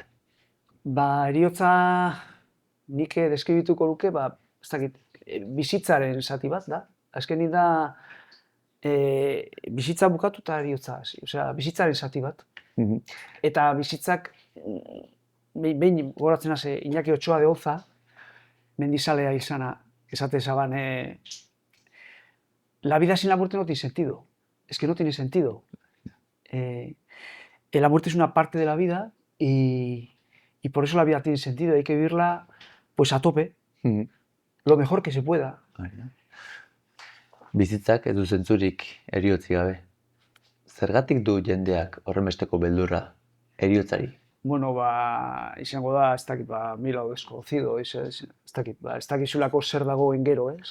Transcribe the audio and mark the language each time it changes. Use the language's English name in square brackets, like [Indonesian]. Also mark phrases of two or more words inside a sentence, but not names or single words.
[Basque] Heriotza nik deskribituko luke, ez dakit, bizitzaren zati bat da. Azkenik da, bizitza bukatu eta heriotza hasi. Osea, bizitzaren zati bat. Eta bizitzak, behin goratzen hasi, Iñaki Otxoa de Oza, mendizalea izana, esate zaban, [Spanish] la vida sin la muerte no tiene sentido. Es que no tiene sentido. La muerte es una parte de la vida y por eso la vida tiene sentido. Hay que vivirla pues a tope, lo mejor que se pueda. [Basque] Bizitzak ez du zentzurik heriotzi gabe. Zergatik du jendeak horrenbesteko beldurra heriotzari? Izango da, ez dakit, [Spanish] mila o desconocido, [Basque] ez dakizulako zer dagoen gero, ez?